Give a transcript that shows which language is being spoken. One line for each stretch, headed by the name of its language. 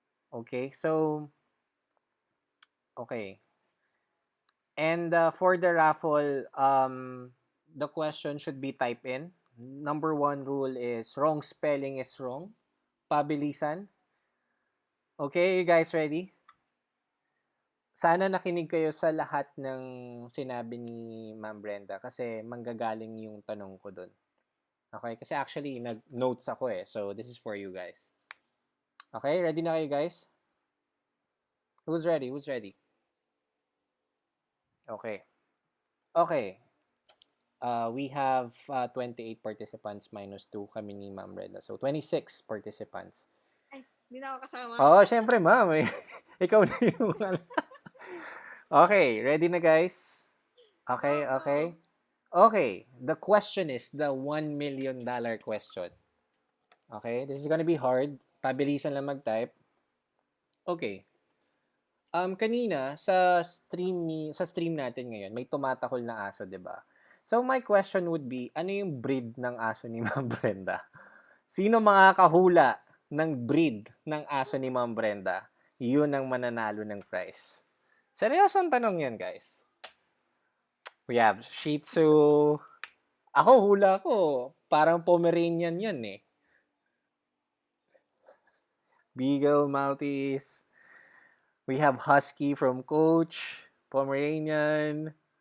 English: Okay, so okay. And for the raffle, the question should be type in. Number 1 rule is wrong spelling is wrong.
Filipino: Pabilisan.
English: Okay, you guys ready?
Filipino: Sana nakinig kayo sa lahat ng sinabi ni Ma'am Brenda kasi manggagaling yung tanong ko dun.
English: Okay?
Filipino: Kasi actually, nag-notes ako eh.
English: So, this is for you guys. Okay? Ready na kayo guys? Who's ready? Who's ready? Okay. Okay. We have 28 participants minus 2
Filipino: kami ni
English: Ma'am Brenda. So, 26 participants.
Filipino: Ay, hindi na ako kasama. Oo, syempre ma'am. Ikaw na yung...
English: Okay, ready
Filipino: na guys? Okay,
English: Go. okay. Okay, the question is the $1 million question. Okay, this is gonna be hard.
Filipino: Pabilisan lang mag-type. Okay. Kanina sa stream natin ngayon, may tumatakol na aso, 'di ba?
English: So my question would be,
Filipino: ano yung breed ng aso ni Ma'am Brenda? Sino makakahula ng breed ng aso ni Ma'am Brenda? Yun ang mananalo ng prize. Seryosong tanong yan, guys.
English: We have Shih Tzu.
Filipino: Ako, hula ko. Parang Pomeranian yan eh.
English: Beagle, Maltese. We have Husky from Coach. Pomeranian.